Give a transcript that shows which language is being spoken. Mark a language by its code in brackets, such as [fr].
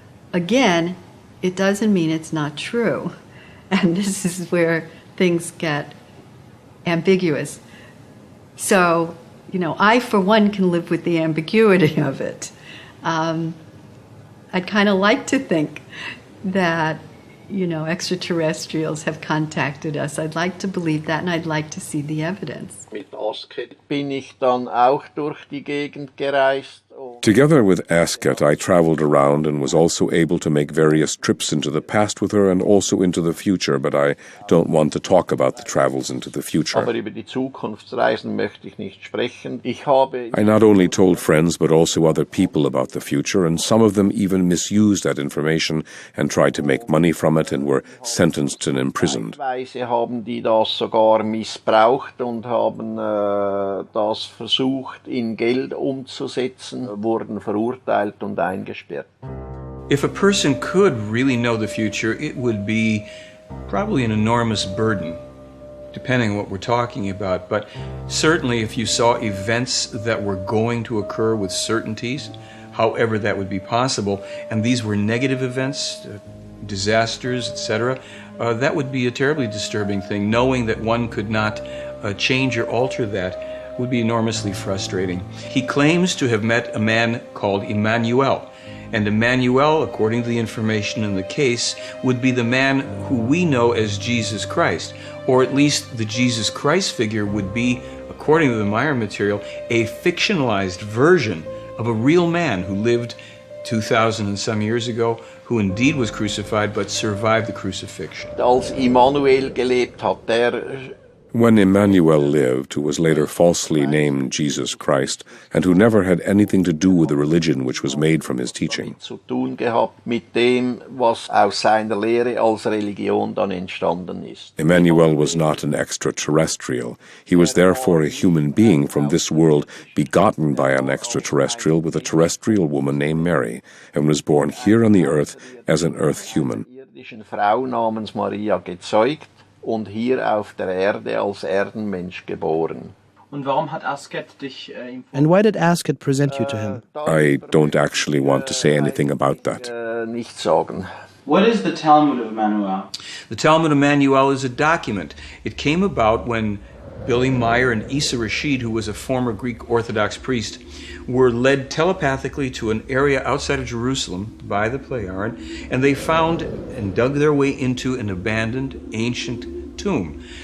[en] Again, it doesn't mean it's not true. And this is where things get ambiguous. So, I, for one, can live with the ambiguity of it. I'd kind of like to think that, extraterrestrials have contacted us. I'd like to believe that, and I'd like to see the evidence. [de] Mit Asket bin ich dann auch durch die Gegend gereist. [en] Together with Asket, I traveled around and was also able to make various trips into the past with her and also into the future, but I don't want to talk about the travels into the future. [de] Aber über die Zukunftsreisen möchte ich nicht sprechen. [en] I not only told friends but also other people about the future, and some of them even misused that information and tried to make money from it and were sentenced and imprisoned. [de] Teilweise haben die das sogar missbraucht und haben das versucht in Geld umzusetzen, wurden verurteilt und eingesperrt. [en] If a person could really know the future, it would be probably an enormous burden, depending on what we're talking about. But certainly if you saw events that were going to occur with certainties, however that would be possible, and these were negative events, disasters, etc., that would be a terribly disturbing thing. Knowing that one could not change or alter that would be enormously frustrating. He claims to have met a man called Emmanuel. And Emmanuel, according to the information in the case, would be the man who we know as Jesus Christ. Or at least the Jesus Christ figure would be according to the Meier material, a fictionalized version of a real man who lived 2,000 and some years ago, who indeed was crucified but survived the crucifixion. [de] Als Immanuel gelebt hat, [en] When Emmanuel lived, who was later falsely named Jesus Christ, and who never had anything to do with the religion which was made from his teaching. [de] Zu tun gehabt mit dem, was aus seiner Lehre als Religion dann entstanden ist. [en] Emmanuel was not an extraterrestrial. He was therefore a human being from this world, begotten by an extraterrestrial with a terrestrial woman named Mary, and was born here on the earth as an earth human. [de] Irdischen Frau namens Maria gezeugt und hier auf der Erde als Erdenmensch geboren. Und warum hat Asket dich [en] And why did Asket present you to him? I don't actually want to say anything about that. [de] Nicht sagen. [en] What is the Talmud of Emmanuel? The Talmud of Emmanuel is a document. It came about when Billy Meier and Isa Rashid, who was a former Greek Orthodox priest, were led telepathically to an area outside of Jerusalem by the Pleiaren, and they found and dug their way into an abandoned ancient tomb.